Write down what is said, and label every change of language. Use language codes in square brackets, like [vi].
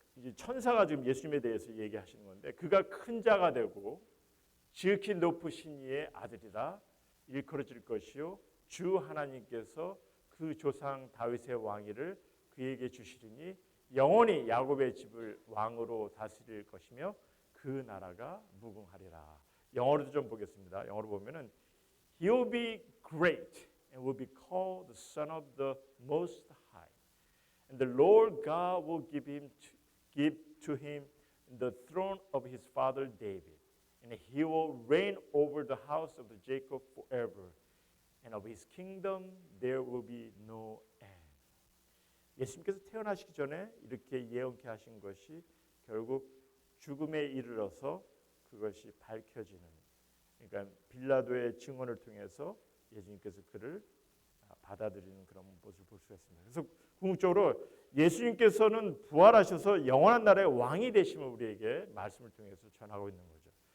[ko] 이제 천사가 지금 예수님에 대해서 얘기하시는 건데, 그가 큰 자가 되고 지극히 높으신 이의 아들이라 일컬어질 것이요 주 하나님께서 그 조상 다윗의 왕위를 그에게 주시리니 영원히 야곱의 집을 왕으로 다스릴 것이며 그 나라가 무궁하리라. 영어로도 좀 보겠습니다. 영어로 보면은 [en] He will be great and will be called the Son of the Most High. And the Lord God will give to him the throne of his father David. And he will reign over the house of Jacob forever. And of his kingdom there will be no end. [ko] 예수님께서 태어나시기 전에 이렇게 예언케 하신 것이 결국 죽음에 이르러서 그것이 밝혀지는, 그러니까 빌라도의 증언을 통해서 예수님께서 그를 받아들이는 그런 모습을 볼 수가 있습니다. 그래서 궁극적으로 예수님께서는 부활하셔서 영원한 나라의 왕이 되심을 우리에게 말씀을 통해서 전하고 있는 거죠.